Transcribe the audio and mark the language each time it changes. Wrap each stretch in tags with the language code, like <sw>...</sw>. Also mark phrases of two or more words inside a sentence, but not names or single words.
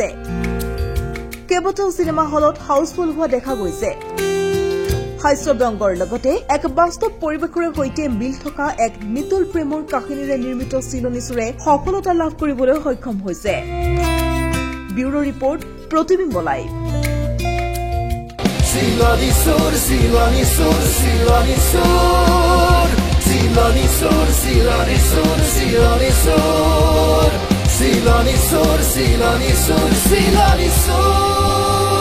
<as>কেইবাটাও চিনেমা হলত হাউচফুল হোৱা দেখা গৈছে। হাস্যব্যংগৰ লগতে এক বাস্তৱ পৰিৱেশৰে সৈতে মিল থকা এক নিতুল প্ৰেমৰ কাহিনীৰে নিৰ্মিত চিলনী চুৰে সফলতা লাভ কৰিবলৈ সক্ষম হৈছে। ব্যুৰো ৰিপৰ্ট, প্ৰতিবিম্ব লাইভ। Silani Sur, Silani Sur, Silani Sur, Silani Sur, Silani Sur, Silani Sur, Silani Sur, Silani Sur, Silani Sur.</as>